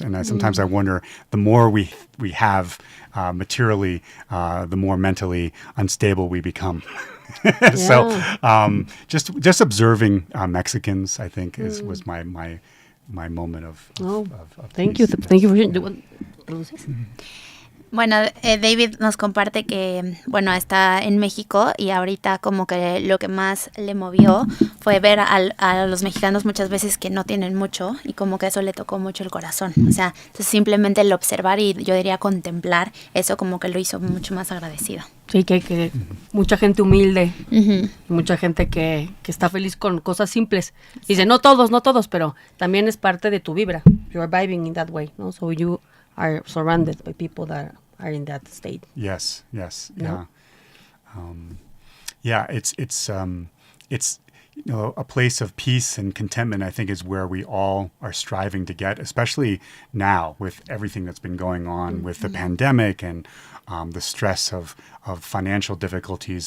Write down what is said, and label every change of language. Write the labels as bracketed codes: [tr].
[en] And sometimes I wonder, the more we have materially, the more mentally unstable we become. So just observing Mexicans, I think, was my moment of Thank peace. you. Thank you for sharing. [es] Bueno, David nos comparte que, bueno, está en México y ahorita como que lo que más le movió fue ver a los mexicanos muchas veces que no tienen mucho y como que eso le tocó mucho el corazón. O sea, entonces simplemente el observar y yo diría contemplar, eso como que lo hizo mucho más agradecido. Sí, que mucha gente humilde, mucha gente que está feliz con cosas simples. Dice, no todos, pero también es parte de tu vibra. [en] You are vibing in that way, no? So you are surrounded by people that are in that state. Yes, Yeah. It's a place of peace and contentment. I think is where we all are striving to get, especially now with everything that's been going on with the pandemic and the stress of financial difficulties.